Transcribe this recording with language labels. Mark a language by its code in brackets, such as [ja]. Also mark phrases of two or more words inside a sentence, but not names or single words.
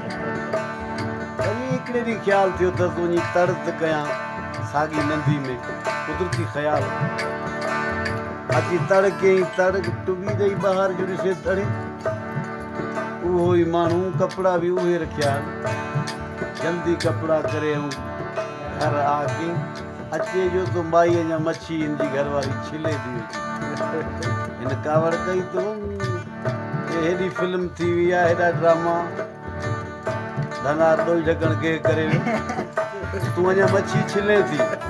[sd] वरी हिकिड़े ॾींहुं ख़्यालु थियो त वञी तड़त कयां साॻी नंदी में। कुदरती ख़्यालु अची तड़ कयईं। तड़ टुॿी ॾेई ॿाहिरि जो ॾिसे तड़े उहो ई माण्हू, कपिड़ा बि उहे रखिया आहिनि। जल्दी कपिड़ा करे घर आ के अचे जो तो माई अञा मच्छी हिन जी घरवारी छिले थी। हिन कावड़ कई तो हेॾी फिल्म थी वई आहे, हेॾा ड्रामा। धनार ॾोई ढकण के करे तूं अञा मच्छी छिले थी।